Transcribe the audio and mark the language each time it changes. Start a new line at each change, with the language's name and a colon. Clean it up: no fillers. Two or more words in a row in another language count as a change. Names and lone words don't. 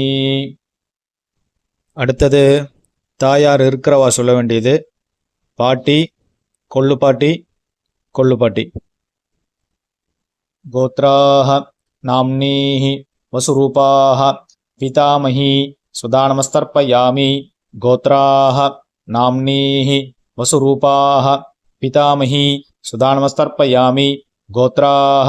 Tamil: அடுத்தது தாயார் இருக்கிறவா சொல்ல வேண்டியது பாட்டி, கொள்ளு பாட்டி.
Sanskrit: गोत्राः नाम्नीः वसुरूपाः पितामही सुदानमस्तर्पयामि गोत्राः नाम्नीः वसुरूपाः पितामही सुदानमस्तर्पयामि गोत्राः